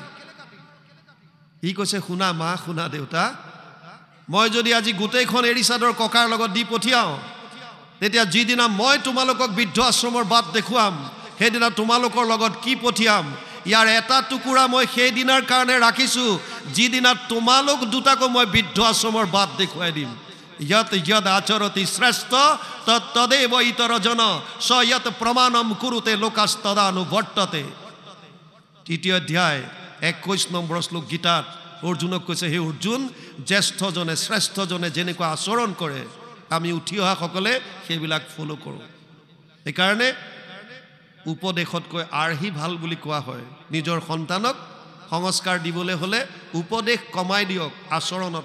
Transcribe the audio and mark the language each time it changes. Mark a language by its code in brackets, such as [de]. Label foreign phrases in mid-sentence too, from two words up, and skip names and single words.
[as] সি কৈছে, শুনা মা, শুনা দেউতা, মই যদি আজি গোটেইখন এৰী চাদৰ ককাৰ লগত দি পঠিয়াওঁ, তেতিয়া যিদিনা মই তোমালোকক বৃদ্ধ আশ্ৰমৰ বাট দেখুৱাম, সেইদিনা তোমালোকৰ লগত কি পঠিয়াম, ইয়াৰ এটা টুকুৰা মই সেইদিনাৰ কাৰণে ৰাখিছোঁ, যিদিনা তোমালোক দুটাকো মই বৃদ্ধ আশ্ৰমৰ বাট দেখুৱাই দিম। [sa] यत यद आचरति श्रेष्ठ तदेव इतर जन स यत प्रमाणम कुरुते लोकास्तदानुवर्तते। [hi] तृतीय अध्याय [as] 21 নম্বৰ শ্লোক গীতাত অৰ্জুনক কৈছে, হে অৰ্জুন, জ্যেষ্ঠজনে শ্ৰেষ্ঠজনে যেনেকুৱা আচৰণ কৰে আমি উঠি অহাসকলে সেইবিলাক ফলো কৰোঁ। সেইকাৰণে উপদেশতকৈ আৰ্হি ভাল বুলি কোৱা হয়। নিজৰ সন্তানক সংস্কাৰ দিবলৈ হ'লে উপদেশ কমাই দিয়ক, আচৰণত আনক।